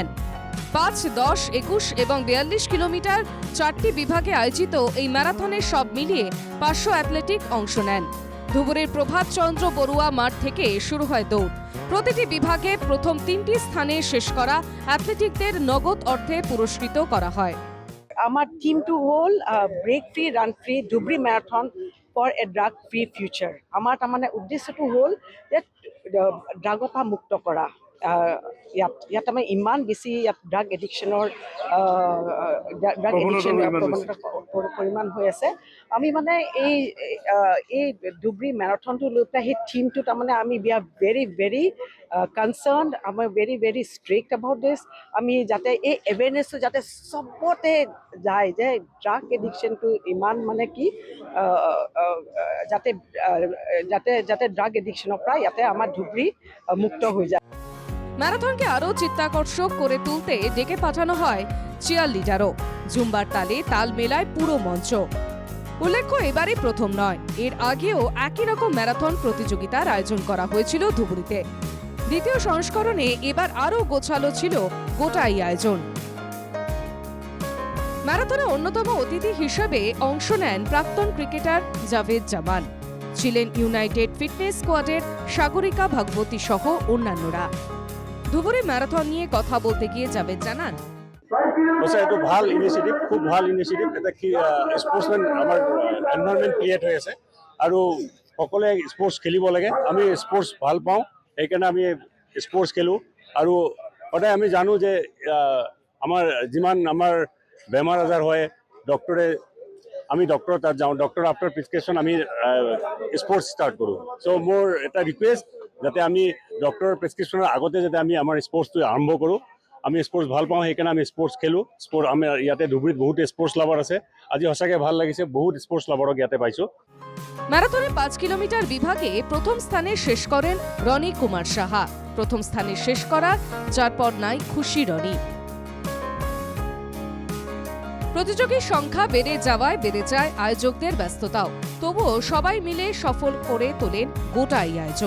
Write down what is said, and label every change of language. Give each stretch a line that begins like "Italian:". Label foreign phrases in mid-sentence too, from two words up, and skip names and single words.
Bangla: 5, 10, 21 এবং 42 কিলোমিটার 4টি বিভাগে আয়োজিত এই ম্যারাথনের সব মিলিয়ে 500 অ্যাথলেটিক অংশ নেন। ধুবুরের প্রভাত চন্দ্র বড়ুয়া মাঠ থেকে শুরু হয় দৌড়। প্রতিটি বিভাগে প্রথম 3টি স্থানে শেষ করা অ্যাথলেটিকদের নগদ অর্থে পুরস্কৃত করা হয়।
English: আমার team to whole break free run free Dhubri marathon for a drug free future.
Assamese: আমাৰ তাৰমানে উদ্দেশ্যটো হ'ল যে ড্ৰাগৰ পৰা মুক্ত কৰা। ইয়াত আমাৰ ইমান বেছি ইয়াত
English: drug addiction
Assamese: পৰিমাণ হৈ আছে। আমি মানে এই ধুবুৰী মেৰাথনটো লৈ পেলাই সেই থিমটো তাৰমানে আমি
English: we are very concerned,
Assamese: আমাৰ
English: very strict about this.
Assamese: আমি যাতে এই এৱেৰনেছটো যাতে চবতে যায় যে
English: drug addiction
Assamese: ইমান মানে কি যাতে
English: drug addiction
Assamese: পৰা ইয়াতে আমার ধুবুৰী মুক্ত হয়ে যায়।
Bangla: ম্যারাথনকে আরও চিত্তাকর্ষক করে তুলতে ডেকে পাঠানো হয় চিয়ার লিডারও। জুম্বার তালে তাল মেলায় পুরো মঞ্চ। উল্লেখ্য, এবারই প্রথম নয়, এর আগেও একই রকম ম্যারাথন প্রতিযোগিতার আয়োজন করা হয়েছিল ধুবুরীতে। দ্বিতীয় সংস্করণে এবার আরও গোছালো ছিল গোটা এই আয়োজন। ম্যারাথনে অন্যতম অতিথি হিসেবে অংশ নেন প্রাক্তন ক্রিকেটার জাভেদ জামান, ছিলেন ইউনাইটেড ফিটনেস স্কোয়াডের সাগরিকা ভাগবতী সহ অন্যান্যরা। ধুবুরী ম্যারাথন নিয়ে কথা বলতে গিয়ে জাভেদ জানান,
Assamese: এইটো ভাল ইনিচিয়েটিভ, খুব ভাল ইনিচিয়েটিভ। এটা কি স্পৰ্টছমেন আমাৰ
English: environment create
Assamese: হৈ আছে আৰু সকলোৱে স্পৰ্টছ খেলিব লাগে। আমি স্পৰ্টছ ভাল পাওঁ, সেইকাৰণে আমি স্পৰ্টছ খেলোঁ। আৰু সদায় আমি জানো যে আমাৰ যিমান আমাৰ বেমাৰ আজাৰ হয়, আমি ডক্টৰৰ তাত যাওঁ,
English: doctor after prescription
Assamese: আমি
English: sports start
Assamese: কৰোঁ। চ' মোৰ এটা ৰিকুৱেষ্ট যাতে আমি
English: doctor prescription
Assamese: আগতে যাতে আমি আমাৰ স্পৰ্টছটো আৰম্ভ কৰোঁ। আমি স্পৰ্টছ ভাল পাওঁ, সেইকাৰণে আমি স্পৰ্টছ খেলোঁ। আমাৰ ইয়াতে ধুবুৰীত বহুত
English: sports lover
Assamese: আছে। আজি সঁচাকৈ ভাল লাগিছে, বহুত
English: sports lover
Assamese: ইয়াতে পাইছোঁ।
Bangla: ম্যারাথনে 5 কিলোমিটার বিভাগে প্রথম স্থানে শেষ করেন রনি কুমার সাহা। প্রথম স্থানে শেষ করার যারপর নাই খুশি রনি। প্রতিযোগীর সংখ্যা বেড়ে যাওয়ায় বেড়ে যায় আয়োজকদের ব্যস্ততাও। তবুও সবাই মিলে সফল করে তোলেন গোটা এই আয়োজন।